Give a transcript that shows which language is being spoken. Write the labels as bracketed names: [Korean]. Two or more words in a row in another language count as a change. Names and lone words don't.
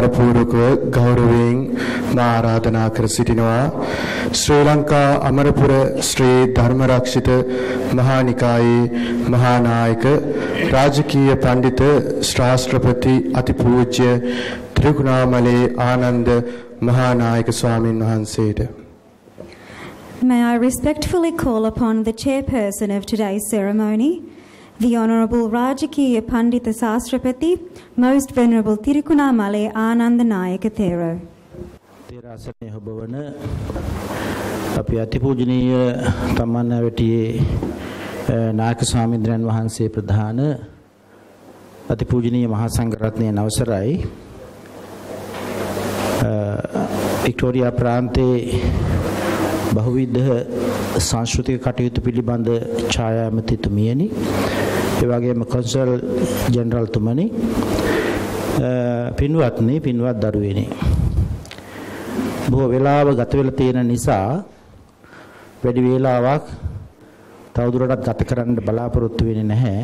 [Sinhala] පූර්වකව ගෞරවයෙන් මා ආරාධනා කර සිටිනවා ශ්‍රී ලංකා අමරපුර ශ්‍රී ධර්මරක්ෂිත මහා නිකායේ මහා නායක රාජකීය පඬිත ශ්‍රාස්ත්‍රපති අතිපූජ්‍ය ත්‍රිකුණාමලේ ආනන්ද මහා නායක ස්වාමින් වහන්සේට. [English] May I respectfully call upon the chairperson of today's ceremony, the Honourable Rajakiya Pandita Sastrapati, Most Venerable Tirukunamale Ananda Nayaka Thero. [Sinhala] තේරාසනයේ හොබවන අපි අතිපූජනීය තමන්වැටියේ නායක ස්වාමීන්ද්‍රයන් වහන්සේ ප්‍රධාන අතිපූජනීය මහා සංඝරත්නයේ අවසරයි වික්ටෝරියා ප්‍රාන්තයේ බහුවිධ සංස්කෘතික කටයුතු පිළිබඳ ඡායාමතිතුමියනි, ඒ වගේම කොන්සල් ජෙනරල් තුමනි, පින්වත්නි, පින්වත් දරුවෙනි, බොහෝ වෙලාව ගත වෙලා තියෙන නිසා වැඩි වේලාවක් තවදුරටත් ගත කරන්න බලාපොරොත්තු වෙන්නේ නැහැ.